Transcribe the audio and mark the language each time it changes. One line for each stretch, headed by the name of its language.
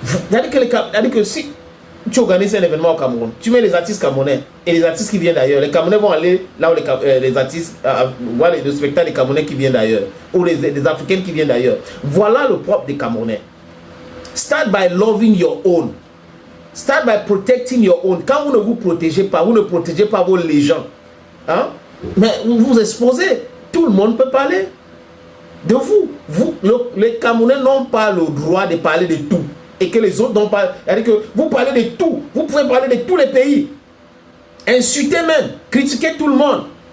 French: C'est-à-dire que si tu organises un événement au Cameroun, tu mets les artistes camerounais et les artistes qui viennent d'ailleurs. Les Camerounais vont aller là où les artistes voir le spectacle des Camerounais qui viennent d'ailleurs, ou les Africains qui viennent d'ailleurs. Voilà le propre des Camerounais.
English: Start by loving your own. Start by protecting your own.
French: Quand vous ne vous protégez pas, vous ne protégez pas vos légendes. Hein? Mais vous vous exposez. Tout le monde peut parler de vous. Les Camerounais n'ont pas le droit de parler de tout. Et que les autres n'ont pas... C'est-à-dire que vous parlez de tout. Vous pouvez parler de tous les pays. Insulter même. Critiquer tout le monde.